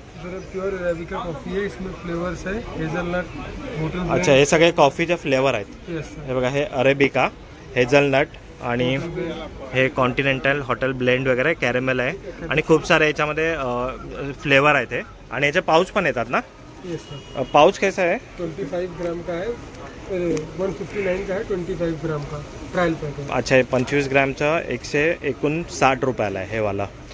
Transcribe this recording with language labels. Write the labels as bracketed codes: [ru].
[mr] Pure arabica coffee आहे, इसमें flavours आहे, हेझलनट. अच्छा, हे सगळे कॉफीचे फ्लेवर आहेत. हे बघा, हे अरेबिका, हेझलनट आणि हे कॉन्टिनेंटल हॉटेल ब्लेंड वगैरे, कॅरेमेल आहे आणि खूप सारे याच्यामध्ये फ्लेवर आहेत. हे आणि याचे पाऊच पण येतात ना? [hi] पाउच कैसा है? 25 ग्राम का है, 159 का है, 25 ग्राम का ट्रायल पैक है. [mr] अच्छा, 25 ग्रामचा 159 रुपयाला आहे हे वाला.